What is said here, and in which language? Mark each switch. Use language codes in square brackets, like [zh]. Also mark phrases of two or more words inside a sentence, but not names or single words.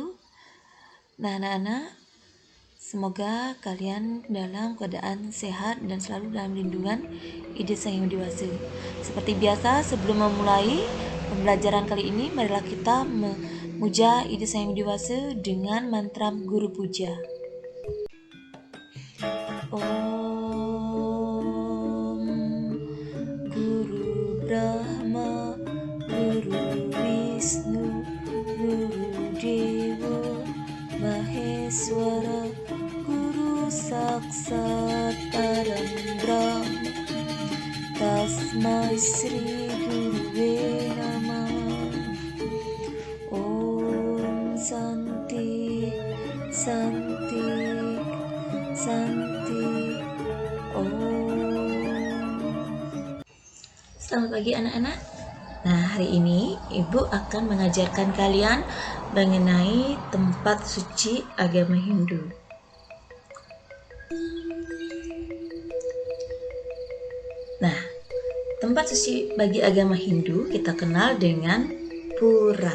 [id] Nah, anak-anak, semoga kalian dalam keadaan sehat dan selalu dalam lindungan Ide Sang Yang Widi Wase. Seperti biasa, sebelum memulai pembelajaran kali ini, marilah kita memuja Ide Sang Yang Widi Wase dengan mantra Guru Puja. [sa] ॐ गुरु ब्रह्मा, गुरु विष्णु, गुरु देव महेश्वर, गुरु साक्षात् परम् ब्रह्म, तस्मै श्री गुरवे नमः. ॐ शान्ति, शान्ति, शान्ति. Om. [id] Selamat pagi anak-anak. Nah, hari ini Ibu akan mengajarkan kalian mengenai tempat suci agama Hindu. Nah, tempat suci bagi agama Hindu kita kenal dengan pura.